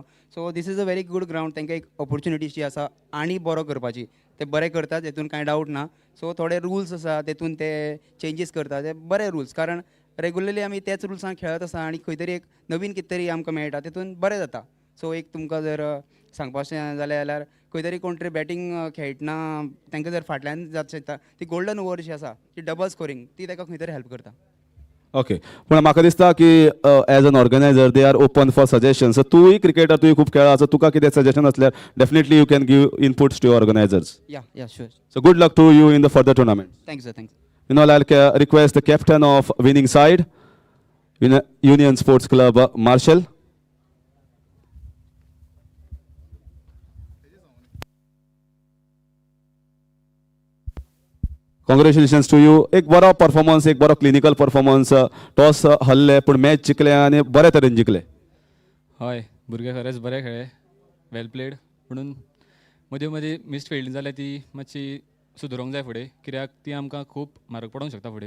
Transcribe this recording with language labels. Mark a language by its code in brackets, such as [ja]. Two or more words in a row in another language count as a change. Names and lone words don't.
[en] so this is a very good ground [kok] तांकां एक ऑपॉर्च्युनिटी जी आसा आनी बरो करपाची ते बरें करतात हेतून कांय डावट ना सो थोडे रुल्स आसा तेतून ते चेंजीस करतात ते बरे रुल्स कारण रेगुलरली आमी तेच रुल्सान खेळत आसा आनी खंय तरी एक नवीन कितें तरी आमकां मेळटा तेतून बरें जाता सो एक तुमकां जर सांगपाचें जाल्यार खंय तरी कोण तरी बॅटींग खेळटना तांकां जर फाटल्यान जावंक शकता ती [en] golden over [kok] जी आसा ती [en] double scoring [kok] ती ताका खंय तरी हेल्प करता. ओके पूण म्हाका दिसता की [en] as an organiser they are open for suggestion [kok] सो तूंय क्रिकेटर तुवें खूब खेळ्ळा सो तुका कितें सजेशन असल्यार [en] definitely you can give inputs to organisers. yeah sure. so good luck to you in the further tournament. thank you sir thank you. Meanwhile, I'll request the captain of winning side, Union Sports Club, Marshall. Congratulations to you. [kok] एक बरो परफॉर्मन्स एक बरो [en] clinical performance [kok] टॉस हरले पूण मॅच जिखले आनी बरे तरेन जिखले. हय भुरगे खरेंच बरे खेळ्ळे [en] well played [kok] म्हणून मदीं मदीं [en] missed fielding [kok] जाल्यार ती मातशी सुदरोंक जाय फुडें कित्याक ती आमकां खूब म्हारग पडोंक शकता फुडें.